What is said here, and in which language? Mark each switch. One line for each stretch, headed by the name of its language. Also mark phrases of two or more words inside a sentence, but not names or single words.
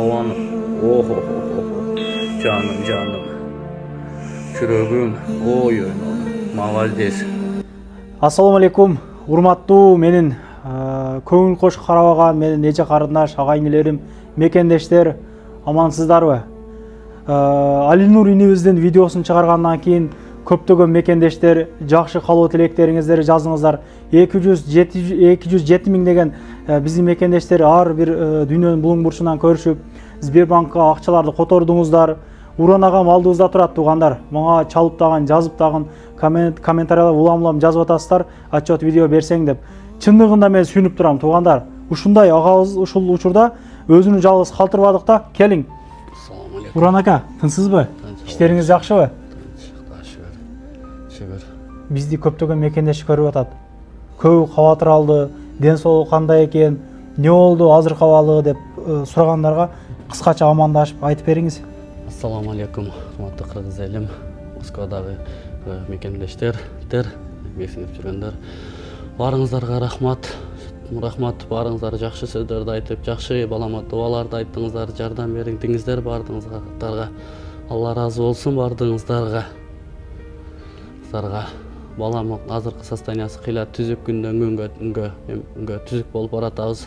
Kyrgyz: canım. Oh, canım. Çürөгüm. Oy. Молодец.
Arabic: Assalamu alaikum.
Kyrgyz: Урматтуу менин көңүл кош карабаган менин эже карындаш, агайын-энелерим, мекендештер, амансыздарбы? Алинур инибиздин видеосун чыгаргандан кийин көптөгөн мекендештер жакшы калуу тилектериңиздерди жазыңыздар. 207 миң деген биздин мекендештер ар бир дүйнөнүн булуң бурчунан көрүшүп, Сбербанкка акчаларды котордуңуздар. Уран агам алдыбызда турат туугандар. Мага чалып даган, жазып даган, комментариялар улам жазып атасыздар, отчет видео берсең деп. Чындыгында мен сүйүнүп турам туугандар. Ушундай агабыз ушул учурда өзүнү жалгыз калтырбадык да. Келиң.
Arabic: Assalomu alaykum.
Kyrgyz: Уран ака, тынсызбы? Иштериңиз жакшыбы? Шүгүр. Бизди көптөгөн мекендеш көрүп атат. Көбү кабатыр алды, ден соолугу кандай экен, эмне болду азыркы абалы деп сурагандарга кыскача амандашып айтып бериңиз.
Arabic: Assalomu alaykum.
Kyrgyz: Урматтуу кыргыз элим, Москвадагы мекендештер, бесинип жүргөндөр. Барыңыздарга рахмат. Рахмат, барыңыздар жакшы сөздөрдү айтып, жакшы балама дуаларды айттыңыздар, жардам бердиңиздер бардыгыңыздарга. Алла разы болсун бардыгыңыздарга. Балам азыркы состояниясы кыйла түзүк күндөн күнгө түзүк болуп баратабыз.